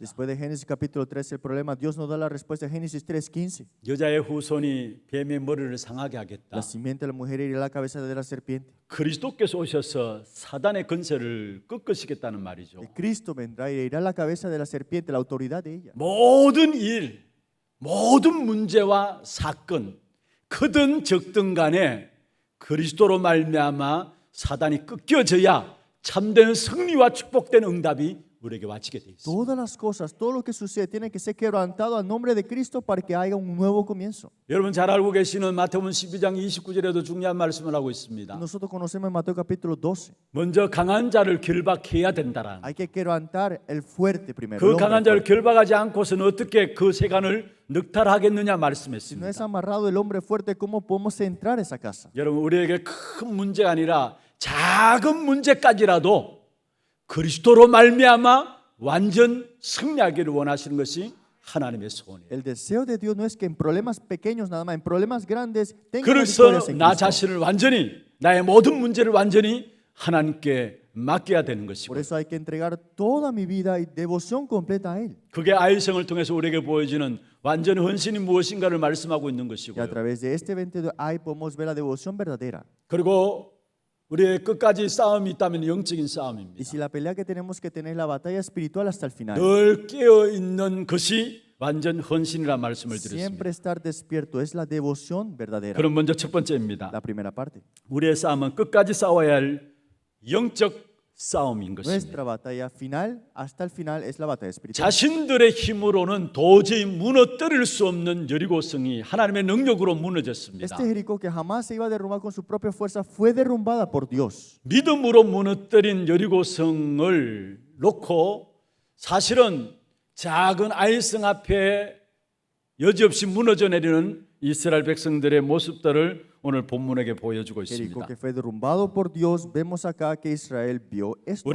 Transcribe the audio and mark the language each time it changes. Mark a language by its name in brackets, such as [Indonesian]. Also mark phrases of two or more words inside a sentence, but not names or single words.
[Spanish] Después de Génesis capítulo 13, el problema, Dios nos da la respuesta en Génesis 3:15. [Korean] 여자의 후손이 뱀의 머리를 상하게 하겠다. [Spanish] La simiente de la mujer herirá la cabeza de la serpiente. [Korean] 그리스도께서 오셔서 사단의 권세를 꺾으시겠다는 말이죠. [Spanish] El Cristo vendrá y herirá la cabeza de la serpiente, la autoridad de ella. [Korean] 모든 일, 모든 문제와 사건, 크든 적든 간에 그리스도로 말미암아 사단이 꺾여져야 참된 승리와 축복된 응답이 우리에게 와지게 돼 있습니다. [Spanish] Todas las cosas, todo lo que sucede tiene que ser quebrantado al nombre de Cristo para que haya un nuevo comienzo. [Korean] 여러분 잘 알고 계시는 마태복음 12장 29절에도 중요한 말씀을 하고 [Spanish] Y [Korean] 있습니다. [Spanish] nosotros conocemos en Mateo capítulo 12. [Korean] 먼저 강한 자를 결박해야 된다라는. [Spanish] Hay que quebrantar el fuerte primero. [Korean] 그 [Spanish] el hombre [Korean] 강한 자를 [Spanish] fuerte. [Korean] 결박하지 않고서는 어떻게 그 세간을 늑탈하겠느냐 [Spanish] Si no [Korean] 말씀했습니다. [Spanish] es amarrado el hombre fuerte, ¿cómo podemos entrar a esa casa? [Korean] 여러분 우리에게 큰 문제가 아니라 작은 문제까지라도 그리스도로 말미암아 완전 승리하기를 원하시는 것이 하나님의 소원이에요. [Spanish] El deseo de Dios no es que en problemas pequeños nada más, en problemas grandes tengan [Korean] 그래서 [Spanish] victorias en [Korean] 나 [Spanish] Cristo. [Korean] 자신을 완전히 나의 모든 문제를 완전히 하나님께 맡겨야 되는 것이고 [Spanish] Por eso hay que entregar toda mi vida y devoción completa a Él. [Korean] 그게 아이성을 통해서 우리에게 보여지는 완전 헌신이 무엇인가를 말씀하고 있는 [Spanish] Y a [Korean] 것이고요. [Spanish] través de este evento de ahí podemos ver la devoción verdadera. [Korean] 그리고 우리의 끝까지 싸움이 있다면 영적인 [Spanish] Y [Korean] 싸움입니다. [Spanish] si la pelea que tenemos que tener es la batalla espiritual hasta el final. [Korean] 늘 깨어 있는 것이 완전 헌신이라 말씀을 드렸습니다. [Spanish] Siempre estar despierto es la devoción verdadera. [Korean] 그럼 먼저 첫 번째입니다. [Spanish] La primera parte. [Korean] 우리의 싸움은 끝까지 싸워야 할 영적 싸움인 것입니다. [Spanish] Nuestra batalla final, hasta el final, es la batalla espiritual. [Korean] 자신들의 힘으로는 도저히 무너뜨릴 수 없는 여리고성이 하나님의 능력으로 무너졌습니다. [Spanish] Este Jericó que jamás se iba a derrumbar con su propia fuerza fue derrumbada por Dios. [Korean] 믿음으로 무너뜨린 여리고성을 놓고 사실은 작은 아이성 앞에 여지없이 무너져 내리는 이스라엘 백성들의 모습들을 오늘 본문에게 보여주고 [Spanish] Jericó [Korean] 있습니다. [Spanish] que fue derrumbado por Dios, vemos acá que Israel vio esto.